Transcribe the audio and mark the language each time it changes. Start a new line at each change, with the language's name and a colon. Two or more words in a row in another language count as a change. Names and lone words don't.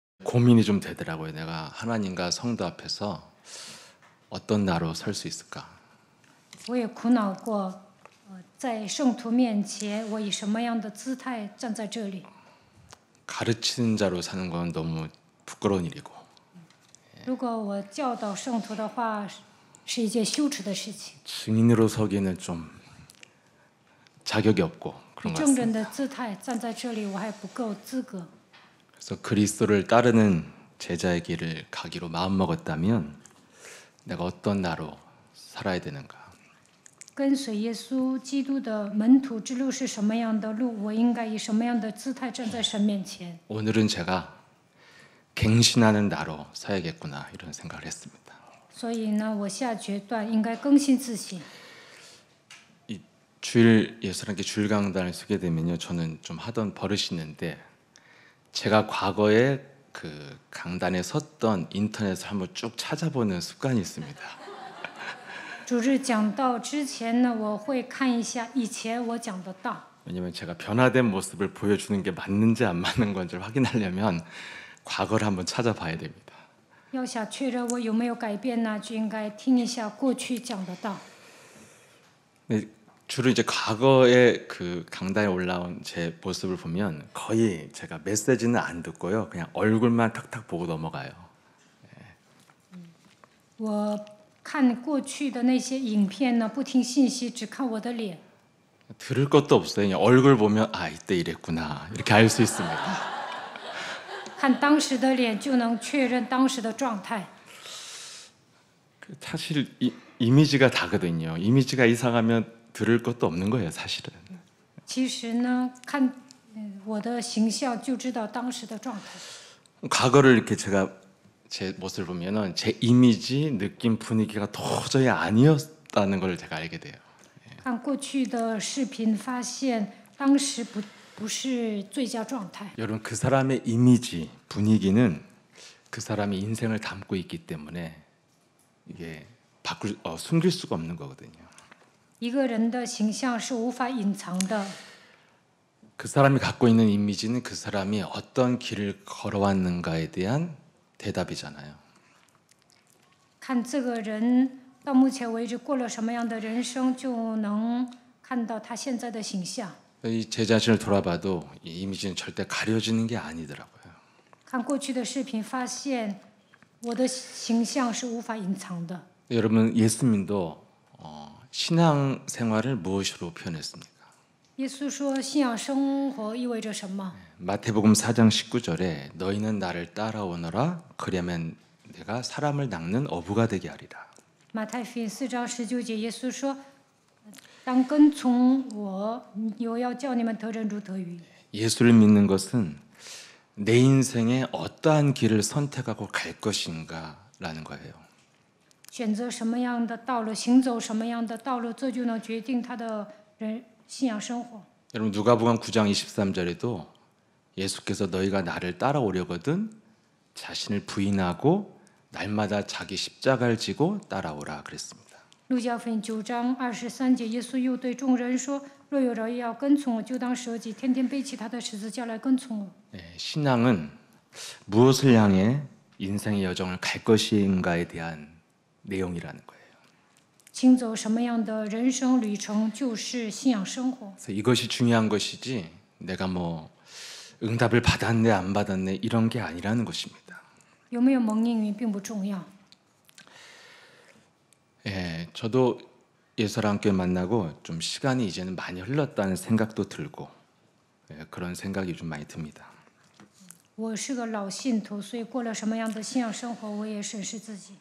Korean: 고민이 좀 되더라고요. 내가 하나님과 성도 앞에서 어떤 나로 설 수 있을까?
Chinese: 我也苦恼过，在圣徒面前，我以什么样的姿态站在这里？
Korean: 가르치는 자로 사는 건 너무 부끄러운 일이고
Chinese: 如果我教导圣徒的话，是一件羞耻的事情。
Korean: 증인으로 서기는 좀 자격이 없고
Chinese: 以
Korean: 그런 것
Chinese: 证
Korean: 같습니다.
Chinese: 人的姿态站在这里，我还不够资格。
Korean: 그래서 그리스도를 따르는 제자의 길을 가기로 마음먹었다면 내가 어떤 나로 살아야 되는가?
Chinese: 跟随耶稣基督的门徒之路是什么样的路？我应该以什么样的姿态站在神面前？
Korean: 오늘은 제가 갱신하는 나로 서야겠구나 이런 생각을 했습니다.
Chinese: 所以呢，我下决断应该更新自省。
Korean: 이 주일 예수님께 주일 강단을 쓰게 되면요, 저는 좀 하던 버릇이 있는데 제가 과거에 그 강단에 섰던 인터넷을 한번 쭉 찾아보는 습관이 있습니다.
Chinese: 主日讲道之前呢，我会看一下以前我讲的道。
Korean: 왜냐면 제가 변화된 모습을 보여주는 게 맞는지 안 맞는 건지를 확인하려면 과거를 한번 찾아봐야 됩니다.
Chinese: 要想确认我有没有改变呢，就应该听一下过去讲的道。
Korean: 근데 주로 이제 과거에 그 강단에 올라온 제 모습을 보면 거의 제가 메시지는 안 듣고요, 그냥 얼굴만 탁탁 보고 넘어가요.
Chinese: 我看过去的那些影片呢，不听信息，只看我的脸。
Korean: 들을 것도 없어요. 그냥 얼굴 보면 아, 이때 이랬구나 이렇게 알 수 있습니다.
Chinese: 看当时的脸就能确认当时的状态。
Korean: 사실 이미지가 다거든요. 이미지가 이상하면 들을 것도 없는 거예요, 사실은.
Chinese: 其实呢，看我的形象就知道当时的状态。
Korean: 과거를 이렇게 제가 제 모습을 보면은 제 이미지, 느낌, 분위기가 도저히 아니었다는 걸 제가 알게 돼요.
Chinese: 看过去的视频，发现当时不是最佳状态。
Korean: 여러분, 그 사람의 이미지, 분위기는 그 사람의 인생을 담고 있기 때문에 이게 숨길 수가 없는 거거든요.
Chinese: 一个人的形象是无法隐藏的。
Korean: 그 사람이 갖고 있는 이미지는 그 사람이 어떤 길을 걸어왔는가에 대한 대답이잖아요.
Chinese: 看这个人到目前为止过了什么样的人生，就能看到他现在的形象。
Korean: 제 자신을 돌아봐도 이 이미지는 절대 가려지는 게 아니더라고요.
Chinese: 看过去的视频，发现我的形象是无法隐藏的。
Korean: 여러분, 예수님도 신앙 생활을 무엇으로 표현했습니까?
Chinese: 耶稣说，信仰生活意味着什么？
Korean: 마태복음 4장 19절에 너희는 나를 따라오너라 그리하면 내가 사람을 낚는 어부가 되게 하리라.
Chinese: 马太福音4章19节，耶稣说：“当跟从我，我要叫你们得人如得鱼。”
Korean: 예수를 믿는 것은 내 인생에 어떠한 길을 선택하고 갈 것인가라는 거예요.
Chinese: 选择什么样的道路，行走什么样的道路，这就能决定他的信仰生活。
Korean: 여러분, 누가복음 9장 23절에도 예수께서 너희가 나를 따라오려거든 자신을 부인하고 날마다 자기 십자가를 지고 따라오라 그랬습니다.
Chinese: 路加福音9章23节，耶稣又对众人说：“若有人要跟从我，就当舍己，天天背起他的十字架来跟从我。”
Korean: 신앙은 무엇을 향해 인생의 여정을 갈 것인가에 대한 내용이라는 거예요.
Chinese: 行走什么样的人生旅程，就是信仰生活。
Korean: 그래서 이것이 중요한 것이지 내가 뭐 응답을 받았네 안 받았네 이런 게 아니라는 것입니다.
Chinese: 有没有蒙应允并不重要。
Korean: 저도 예수랑 함께 만나고 좀 시간이 이제는 많이 흘렀다는 생각도 들고 그런 생각이 좀 많이 듭니다.
Chinese: 我是个老信徒，所以过了什么样的信仰生活，我也审视自己。